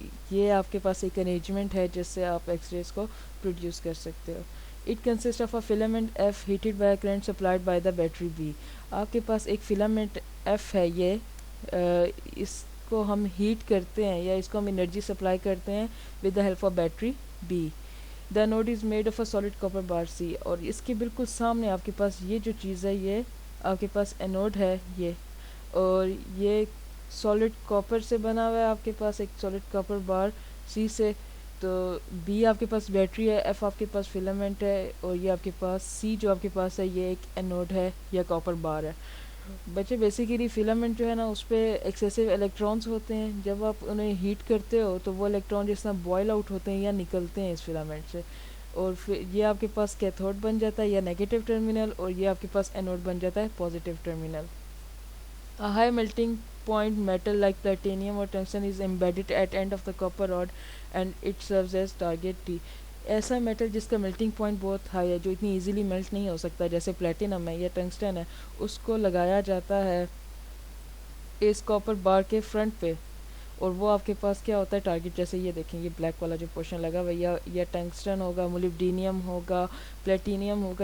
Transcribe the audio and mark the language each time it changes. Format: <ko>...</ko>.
<ur>یہ آپ کے پاس ایک ارینجمنٹ ہے جس سے آپ ایکس ریز کو پروڈیوس کر سکتے ہو.</ur> <en>It consist of a filament of heated by current supplied by the battery B.</en> <ur>آپ کے پاس ایک فلامنٹ ایف ہے. یہ اس کو ہم ہیٹ کرتے ہیں یا اس کو ہم انرجی سپلائی کرتے ہیں</ur> <en>With the help of battery B. The node is made of a solid copper bar C.</en> <ur>اور اس کے بالکل سامنے آپ کے پاس یہ جو چیز ہے یہ آپ کے پاس اینوڈ ہے یہ, اور یہ سالڈ کاپر سے بنا ہوا ہے آپ کے پاس ایک سالڈ کاپر بار سی سے. تو بی آپ کے پاس بیٹری ہے, ایف آپ کے پاس فلامنٹ ہے, اور یہ آپ کے پاس سی جو آپ کے پاس ہے یہ ایک اینوڈ ہے یا کاپر بار ہے. بچے بیسیکلی فلامنٹ جو ہے نا اس پہ ایکسیسو الیکٹرانس ہوتے ہیں. جب آپ انہیں ہیٹ کرتے ہو تو وہ الیکٹران جس طرح بوائل آؤٹ ہوتے ہیں یا نکلتے ہیں اس فلامنٹ سے, اور پھر یہ آپ کے پاس کیتھوڈ بن جاتا ہے یا نیگیٹو ٹرمینل, اور یہ آپ کے پاس اینوڈ بن جاتا ہے positive terminal.</ur> <en>High melting point metal like platinum or tungsten is embedded at end of the copper rod and it serves as target T.</en> <ur>ایسا میٹل جس کا میلٹنگ پوائنٹ بہت ہائی ہے, جو اتنی ایزیلی میلٹ نہیں ہو سکتا جیسے پلیٹینم ہے یا ٹنگسٹن ہے, اس کو لگایا جاتا ہے اس کاپر بار کے فرنٹ پہ, اور وہ آپ کے پاس کیا ہوتا ہے ٹارگٹ. جیسے یہ دیکھیں یہ بلیک والا جو پورشن لگا ہوا یا ٹنگسٹن ہوگا, مولیبڈینیم ہوگا, پلیٹینیم ہوگا.</ur>